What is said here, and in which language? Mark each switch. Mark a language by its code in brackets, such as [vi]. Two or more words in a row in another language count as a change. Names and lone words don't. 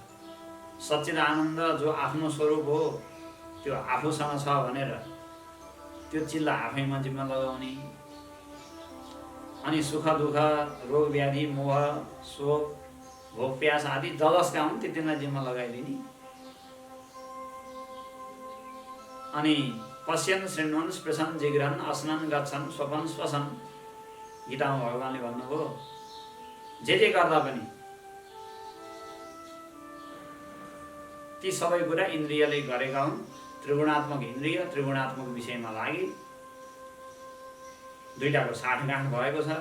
[ne] सच्चिद आनन्द जो आफ्नो स्वरूप हो त्यो आफूसँग छ भनेर त्यो चिजलाई आफैमा जिम्मा लगाउने। अनि सुख दुःख, रोग व्याधि, मोह, शोक, भोग प्यास आदि जसका हुन् ती तिनलाई जिम्मा लगाइदिने। [sa] अनि पश्यन् शृण्वन् स्पृशन् जिघ्रन् अस्नन् गच्छन् स्वपन् श्वसन्, [ne] गीतामा भगवानले भन्नुभयो जे गर्दा पनि ती सबै कुरा इन्द्रियले गरेका हुन्। त्रिगुणात्मक इन्द्रिय त्रिगुणात्मक विषयमा लागि दुईटाको साठगाँठ भएको छ।